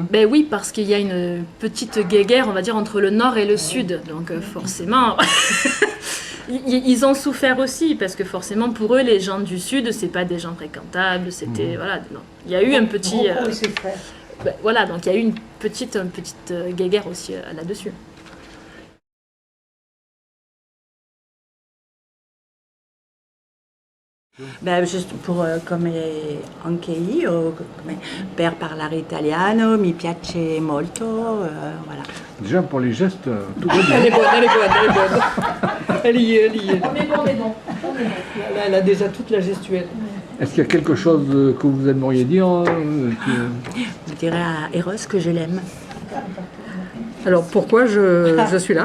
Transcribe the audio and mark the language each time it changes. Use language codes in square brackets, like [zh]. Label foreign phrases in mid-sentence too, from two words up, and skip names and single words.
[fr] Ben oui, parce qu'il y a une petite guéguerre, on va dire, entre le nord et le sud. Donc forcément, ils ont souffert aussi, parce que forcément, pour eux, les gens du sud, c'est pas des gens fréquentables, c'était... Voilà, non. Il y a eu un petit... Rocco et ses frères. ben, voilà, donc il y a eu une petite guéguerre aussi là-dessus. [it] Beh, giusto come anche io, come per parlare italiano mi piace molto, [fr] voilà. Déjà, pour les gestes, tout va bien. Elle est bonne, elle est bonne, elle est bonne. Elle y est, elle y est. Là, elle a déjà toute la gestuelle. Est-ce qu'il y a quelque chose que vous aimeriez dire Je dirais à Eros que je l'aime. Alors pourquoi je suis là?